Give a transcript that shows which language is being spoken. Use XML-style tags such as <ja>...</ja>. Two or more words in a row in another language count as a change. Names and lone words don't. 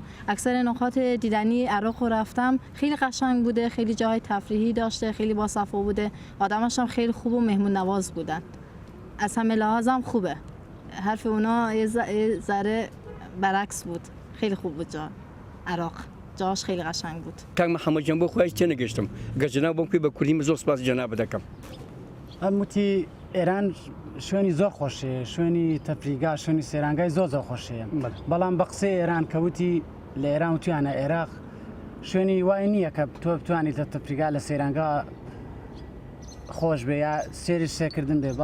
<fa>اکثر نقاط دیدنی عراق رو رفتم، خیلی قشنگ بوده، خیلی جای تفریحی داشته، خیلی باصفا بوده، آدماش هم خیلی خوب و مهمون نواز بودن. از همه لحاظم خوبه. حرف اونا یه ذره برعکس بود. خیلی خوب بود عراق، جاش خیلی قشنگ بود.</fa> <ckb>کاک محەممەد جان بۆ خۆش تێنەگەشتم گەجنا بۆم کوی بە کوردی زۆر سپاس جەناب دەکەم. ئەموتی ئێران شوێنی زۆر خۆشەیە، شوێنی تەفریگا، شوێنی سێرانگای زۆر خۆشەیە. بەڵام بە قسەی ئێران کەوتی لە ئێران و توانە عێراق شوێنی وای نییە کە تۆ بتوانیت لە تەفریگا لە سێرانگا خۆش بێ یا سێری سێکردن بێ.</ckb>